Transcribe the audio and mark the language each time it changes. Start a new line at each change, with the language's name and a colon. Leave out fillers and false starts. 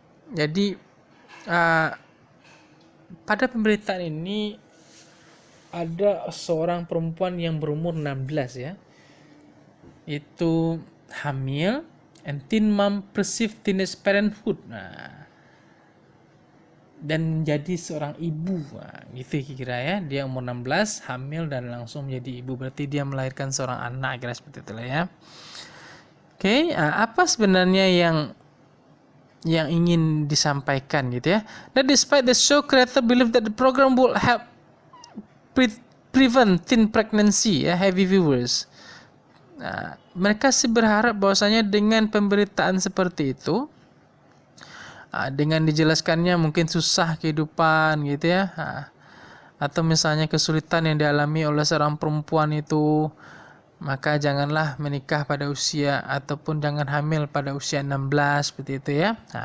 Indonesian: Jadi pada pemberitaan ini ada seorang perempuan yang berumur 16 ya, itu hamil,
English: and teen mom perceive teenage parenthood,
Indonesian: dan menjadi seorang ibu, gitu kira ya. Dia umur 16, hamil dan langsung menjadi ibu, berarti dia melahirkan seorang anak, kira seperti itulah ya. Oke, apa sebenarnya yang ingin disampaikan gitu ya?
English: That despite the show creator believe that the program will help prevent teen pregnancy ya, heavy viewers.
Indonesian: Mereka sih berharap bahwasanya dengan pemberitaan seperti itu, dengan dijelaskannya mungkin susah kehidupan gitu ya, atau misalnya kesulitan yang dialami oleh seorang perempuan itu, maka janganlah menikah pada usia ataupun jangan hamil pada usia 16 seperti itu ya.